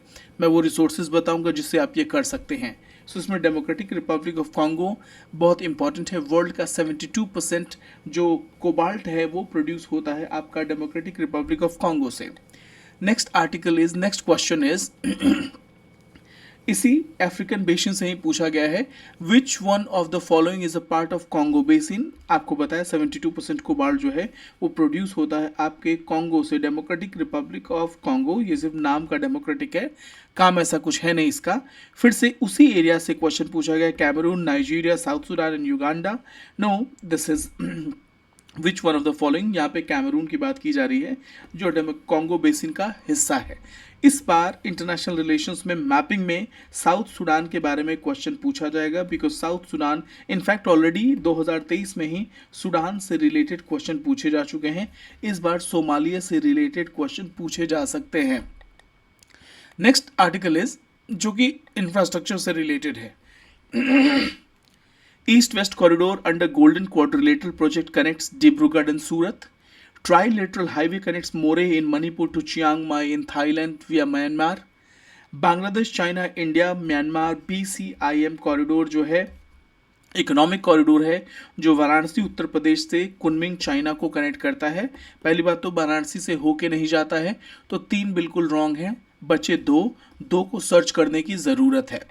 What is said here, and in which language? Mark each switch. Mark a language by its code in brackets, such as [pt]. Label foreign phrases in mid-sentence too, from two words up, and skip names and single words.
[hi] मैं वो रिसोर्सेज बताऊंगा जिससे आप ये कर सकते हैं। सो इसमें डेमोक्रेटिक रिपब्लिक ऑफ कॉन्गो बहुत इंपॉर्टेंट है। वर्ल्ड का 72% जो कोबाल्ट है वो प्रोड्यूस होता है आपका डेमोक्रेटिक रिपब्लिक ऑफ कॉन्गो से। [en] Next question is [hi] इसी अफ्रीकन बेसिन से ही पूछा गया है, [en] Which one of the following is a part of Congo basin. [hi] आपको बताया 72% कोबाल्ट जो है वो प्रोड्यूस होता है आपके कॉन्गो से, डेमोक्रेटिक रिपब्लिक ऑफ कॉन्गो। ये सिर्फ नाम का डेमोक्रेटिक है, काम ऐसा कुछ है नहीं इसका। फिर से उसी एरिया से क्वेश्चन पूछा गया, कैमरून, नाइजीरिया, साउथ सुडान एंड युगांडा। [en] No, this is which one of the following. [hi] यहाँ पे कैमरून की बात की जा रही है जो कॉन्गो बेसिन का हिस्सा है। इस बार [en] international relations [hi] में मैपिंग में साउथ सुडान के बारे में क्वेश्चन पूछा जाएगा, बिकॉज साउथ सुडान [en] in fact already [hi] 2023 में ही सुडान से रिलेटेड क्वेश्चन पूछे जा चुके हैं। इस बार सोमालिया से रिलेटेड क्वेश्चन पूछे जा सकते हैं। [en] Next article is [hi] जो कि इंफ्रास्ट्रक्चर से रिलेटेड है। [en] East West corridor under Golden Quadrilateral project connects Dibrugarh and Surat. Trilateral highway connects Moreh in Manipur to Chiang Mai in Thailand via Myanmar. [hi] बांग्लादेश, चाइना, इंडिया, म्यांमार BCIM कॉरिडोर जो है [en] economic corridor [hi] है जो वाराणसी उत्तर प्रदेश से कुनमिंग चाइना को कनेक्ट करता है। पहली बात तो वाराणसी से होके नहीं जाता है, तो 3 बिल्कुल रॉन्ग हैं, बचे 2 को सर्च करने की ज़रूरत है।